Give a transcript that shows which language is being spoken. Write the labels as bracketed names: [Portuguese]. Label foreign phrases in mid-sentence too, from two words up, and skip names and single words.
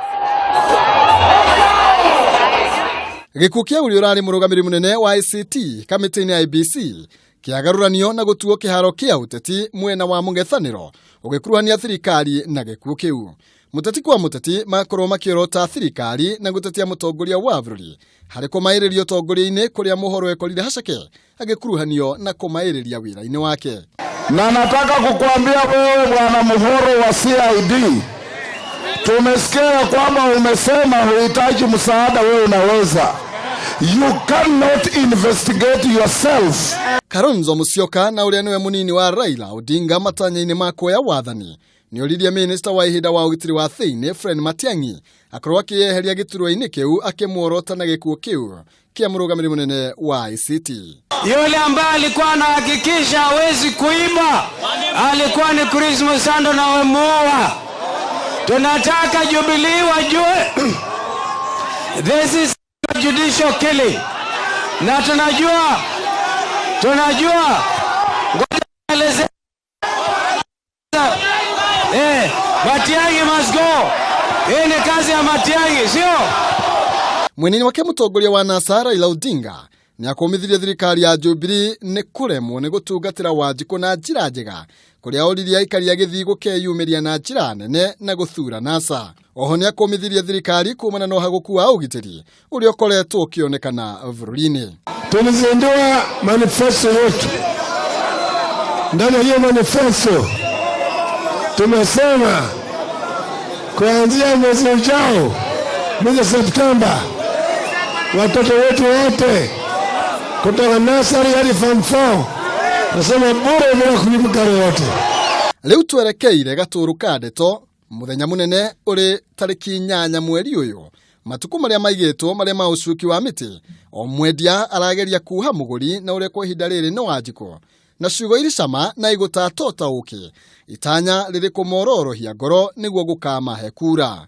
[Kikuyu] Gĩkuũ kĩa ũrĩa ũrarĩ mũrũgamĩrĩri mũnene wa ICT kamĩtĩ-inĩ ya IEBC kĩagaruranio na gũtuo kĩharo kĩa ũteti mwena wa mũng'ethanĩro ũgĩkuruhania thirikari na gĩkuũ kĩu. Muteti kwa muteti makorwo makiorota thirikari na gutetia mutongoria wa bũrũri harĩ kũmaĩrĩria ũtongoria-inĩ kũrĩa mũhoro ekorire hacake agĩkuruhanio na kũmaĩrĩria wĩra-inĩ wake. [Swahili] Na nataka kukuambia wewe bwana Muhoro wa CID, tumesikia kwamba umesema huhitaji msaada, wewe unaweza. [English] You cannot investigate yourself. [Kikuyu] Kalonzo Musyoka na ũrĩa nĩwe mũnini wa Raila Odinga matanya-inĩ ma kuoya wathani nĩoririe minister wa ihinda wa ũgitĩri wa thĩinĩ Fred Matiang'i akorwo akĩyeheria gĩturwa-inĩ kĩu akĩmuorota na gĩkuũ kĩu kĩa mũrũgamĩrĩri mũnene wa ICT. [Swahili] Yule ambaye alikuwa anahakikisha hawezi kuiba alikuwa ni Chris Musando na wemuoa. Tunataka Jubilee wajue [English] this is judicial killing. [Swahili] Na tunajua ngoja Matiang'i [English] must go. [Swahili] Hii ni kazi ya Matiang'i, sio? [Kikuyu] Mwenini wake mũtongoria wa NASA Raila Odinga nĩ akomithirie thirikari ya Jubilee nĩ kũremwo nĩ gũtungatĩra Wanjikũ na njĩra njega kũrĩa oririe aikari a Gĩthii gũkeyumĩria na njĩra nene na gũthura NASA. Oho nĩ akomithirie thirikari kuumana na ũhagũku wa ũgitĩri ũrĩa ũkoretwo ũkĩonekana bũrũri-inĩ. [Swahili] Tulizindua manifesto yetu. Ndani ya hiyo manifesto tumesema kuanzia mwezi ujao, mwezi Septemba, watoto wetu wote kutoka nursery hadi form 4 nasema bure bila kulipa karo yote. [Kikuyu] Rĩu twerekeire Gatũrũ ka ndeto muthenya mũnene ũrĩ tarĩki 8 mweri ũyũ. Matuko marĩa maigĩtwo marĩa ma ũcuki wa mĩtĩ o mwendia arageria kuha mũgũri na ũrĩa kwa ihinda rĩrĩ nĩ Wanjikũ na ciugo irĩ cama na igũtatota ũkĩ itanya rĩrĩ kũmororohia ngoro nĩguo gũkamahe kura.